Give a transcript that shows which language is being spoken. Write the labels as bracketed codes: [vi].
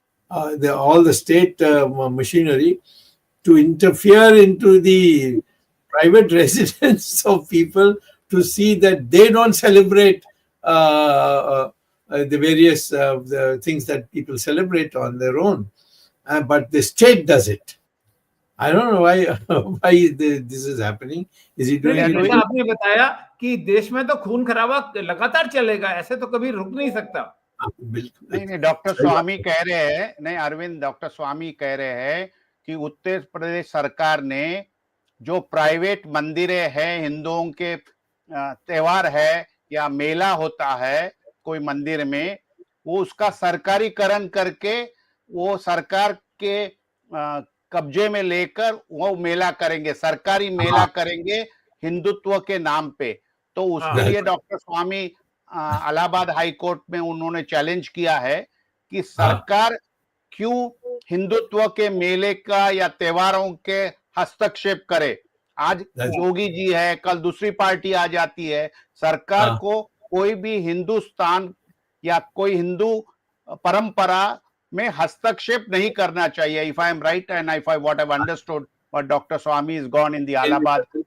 [en] all the state machinery to interfere into the private residence of people to see that they don't celebrate the various the things that people celebrate on their own, but the state does it. I don't know why this is happening. Is he doing it? [hi] जैसा आपने बताया कि देश में तो खून खराबा लगातार चलेगा, ऐसे तो कभी रुक नहीं सकता. नहीं, डॉक्टर स्वामी कह रहे हैं, नहीं अरविंद, डॉक्टर स्वामी कह रहे हैं कि उत्तर प्रदेश सरकार ने जो प्राइवेट मंदिरें हैं, हिंदुओं के त्योहार है या मेला होता है कोई मंदिर में, वो उसका सरकारीकरण करके वो सरकार के कब्जे में लेकर वो मेला करेंगे, सरकारी मेला करेंगे हिंदुत्व के नाम पे. तो उसके लिए डॉक्टर स्वामी इलाहाबाद हाई कोर्ट में उन्होंने चैलेंज किया है कि सरकार क्यों हिंदुत्व के मेले का या त्योहारों के हस्तक्षेप करे. आज योगी जी है, कल दूसरी पार्टी आ जाती है. सरकार को कोई भी हिंदुस्तान या कोई हिंदू परंपरा में हस्तक्षेप नहीं करना चाहिए. [en] If I am right and if I what I've understood, what Dr. Swamy is gone in the Allahabad.